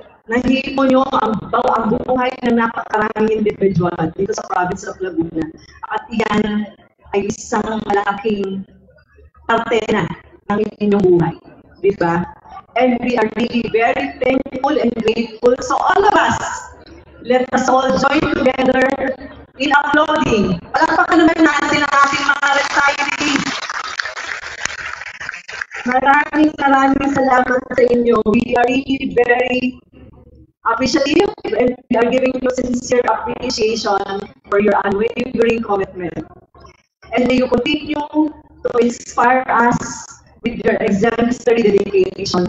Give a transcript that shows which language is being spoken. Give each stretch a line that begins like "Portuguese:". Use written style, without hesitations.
Filipino: Nahipo nyo ang buhay ng napakaraming individual dito sa
English: province of Laguna.
Filipino: At yan ay isang malaking parte na ng inyong buhay. Diba?
English: And we are really very thankful and grateful. So all of us, let us all join together in applauding.
Filipino: Palakpakan naman natin ang ating mga retirees. Maraming salamat sa inyo.
English: We are really very appreciative and we are giving you sincere appreciation for your unwavering commitment. And may you continue to inspire us with your exemplary dedication.